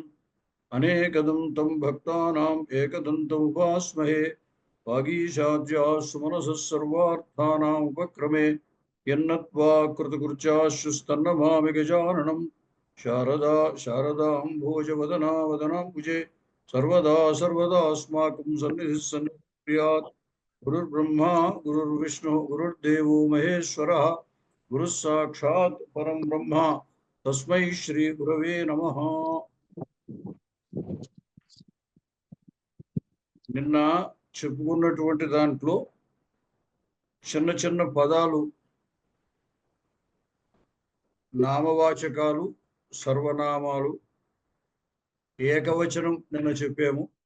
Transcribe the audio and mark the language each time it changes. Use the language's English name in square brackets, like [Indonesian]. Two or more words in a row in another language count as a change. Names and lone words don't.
[Sanskrit] अनेकदन्तं भक्तानाम् एकदन्तमुपास्महे वागीशाद्याः सुमनसः सर्वार्थानामुपक्रमे यन्नत्वा कृतकृत्याश्रुस्तन्नमामि गजाननं शारदाम्भोजवदना वदनाम्बुजे सर्वदा सर्वदास्माकं सन्निधिः सन्निध्यात् गुरुर्ब्रह्मा गुरुर्विष्णुः गुरुर्देवो महेश्वरः गुरुः साक्षात् परं ब्रह्म तस्मै श्री गुरवे नमः। [Telugu] నిన్న చెప్పుకున్నటువంటి దాంట్లో చిన్న చిన్న పదాలు నామవాచకాలు సర్వనామాలు ఏకవచనం నిన్న చెప్పాము.